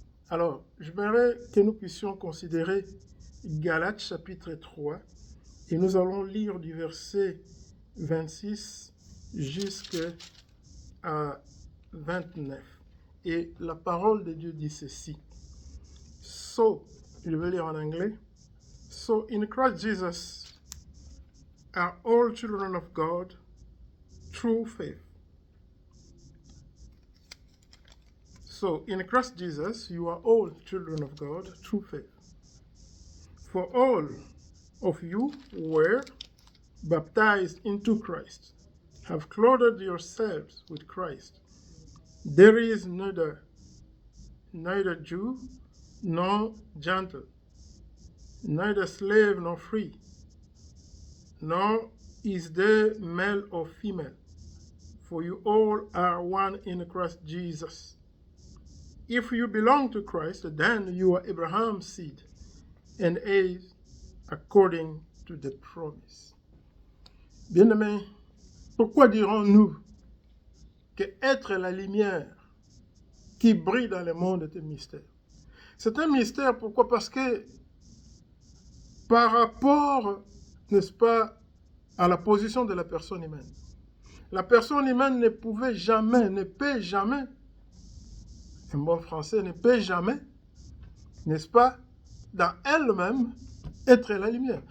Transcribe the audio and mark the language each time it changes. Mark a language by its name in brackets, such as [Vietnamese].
[French] Alors, j'aimerais que nous puissions considérer Galates chapitre 3, et nous allons lire du verset 26 jusqu'à 29. Et la parole de Dieu dit ceci. So, je vais lire en anglais. [English] So, in Christ Jesus are all children of God through faith. So, in Christ Jesus, you are all children of God through faith. For all of you were baptized into Christ, have clothed yourselves with Christ. There is neither Jew nor Gentile, neither slave nor free, nor is there male or female, for you all are one in Christ Jesus. If you belong to Christ, then you are Abraham's seed and heirs according to the promise. [French] Bien-aimés, pourquoi dirons-nous que être la lumière qui brille dans le monde est un mystère? C'est un mystère, pourquoi? Parce que par rapport, n'est-ce pas, à la position de la personne humaine, la personne humaine ne peut jamais, un bon français, ne peut jamais, n'est-ce pas, dans elle-même, être la lumière.